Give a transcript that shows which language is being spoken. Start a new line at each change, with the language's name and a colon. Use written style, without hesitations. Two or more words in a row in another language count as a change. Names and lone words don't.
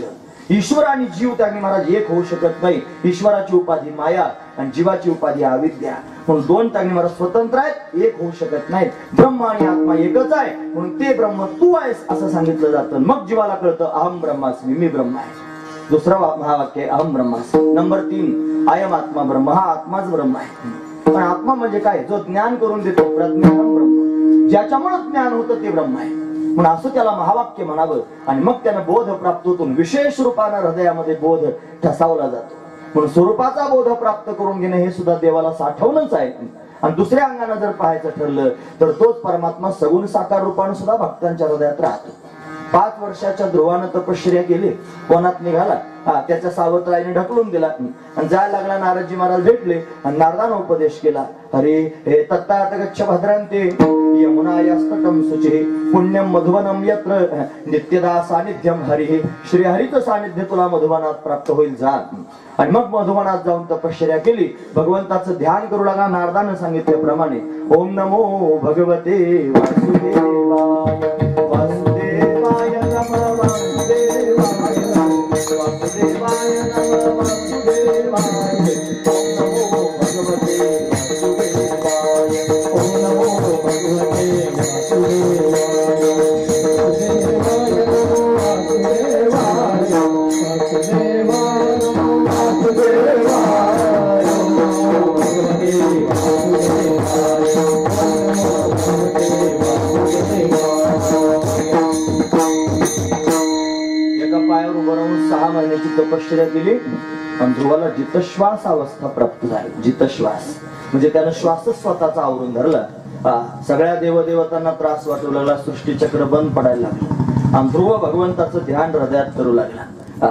Marathi: ईश्वर आणि जीव त्यांनी महाराज एक होऊ शकत नाही. ईश्वराची उपाधी माया आणि जीवाची उपाधी अविद्या. म्हणून 2 त्यांनी महाराज स्वतंत्र आहेत एक होऊ शकत नाहीत. ब्रह्म आणि आत्मा एकच आहे म्हणून ते ब्रह्म तू आहेस असं सांगितलं जातं. मग जीवाला कळतं
Sanskrit: अहम ब्रह्मास्मी
Marathi: मी ब्रह्म आहे. दुसरा महावाक्य आहे
Sanskrit: अहम ब्रह्मास्मी.
Marathi: नंबर 3
Sanskrit: अयम आत्मा ब्रह्म.
Marathi: हा आत्माच ब्रह्म आहे. पण आत्मा म्हणजे काय? जो ज्ञान करून देतो
Sanskrit: प्रज्ञानम ब्रह्म.
Marathi: ज्याच्यामुळे ज्ञान होतं ते ब्रह्म आहे. म्हणून असं त्याला महावाक्य म्हणावं आणि मग त्यानं बोध प्राप्त होतो. विशेष रूपानं हृदयामध्ये बोध ठसावला जातो. म्हणून स्वरूपाचा बोध प्राप्त करून घेणं हे सुद्धा देवाला साठवणच आहे. आणि दुसऱ्या अंगाने जर पाहायचं ठरलं तर तोच परमात्मा सगुण साकार रूपाने सुद्धा भक्तांच्या हृदयात राहतो. 5 वर्षाच्या ध्रुवानं तपश्चर्या केली. कोणात निघाला त्याच्या सावत्राईने ढकलून दिला आणि जायला लागला. नारदजी महाराज भेटले आणि नारदानं उपदेश केला.
Sanskrit: हरे हे तत्तात गच्छ भद्रांते यमुनायास्तटं शुचिः पुण्यम मधुवनम यत्र नित्यदा सानिध्यम हरिः.
Marathi: श्री हरीचं सानिध्य तुला मधुवनात प्राप्त होईल जा. आणि मग मधुवनात जाऊन तपश्चर्या केली. भगवंताचं ध्यान करू लागला. नारदानं सांगितल्याप्रमाणे
Sanskrit: ओम नमो भगवते वासुदेवाय वासुदेवाय नमः वासुदेवाय वासुदेवाय नमः वासुदेवाय. ओम नमो भगवते वासुदेवाय. ओम नमो भगवते वासुदेवाय. वासुदेवाय नमो वासुदेवाय. वासुदेवाय नमो वासुदेवाय. ओम नमो भगवते वासुदेवाय. ओम नमो भगवते वासुदेवाय.
Marathi: एका पायावर उभं राहून 6 महिन्याची तपश्चर्या केली आणि ध्रुवाला जितश्वास अवस्था प्राप्त झाली. जितश्वास म्हणजे त्यानं श्वासच स्वतःचा आवरून धरला. सगळ्या देवदेवतांना त्रास वाटू लागला. सृष्टीचक्र बंद पडायला लागलं आणि ध्रुव भगवंताचं ध्यान हृदयात करू लागला.